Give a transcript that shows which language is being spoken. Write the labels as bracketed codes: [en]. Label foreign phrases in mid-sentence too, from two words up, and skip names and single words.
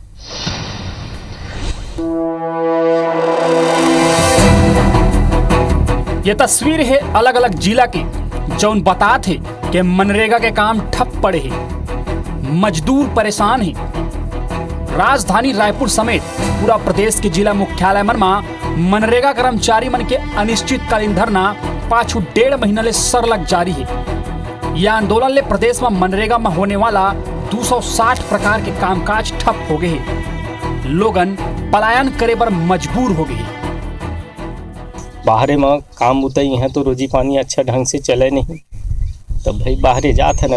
[hne] ये तस्वीर है अलग अलग जिला की, जौन बतात है कि मनरेगा के काम ठप पड़े हैं, मजदूर परेशान हैं। राजधानी रायपुर समेत पूरा प्रदेश के जिला मुख्यालय मन में मनरेगा कर्मचारी मन के अनिश्चितकालीन धरना पाछू 1.5 महीना ले सरलग जारी है। यह आंदोलन ले प्रदेश में मनरेगा में होने वाला 260 प्रकार के कामकाज ठप हो गए हैं। लोगन पलायन करे पर मजबूर हो गए। बाहरे में काम उतई है तो रोजी पानी अच्छा ढंग से चले नहीं, तब भाई बाहरे जात है ना।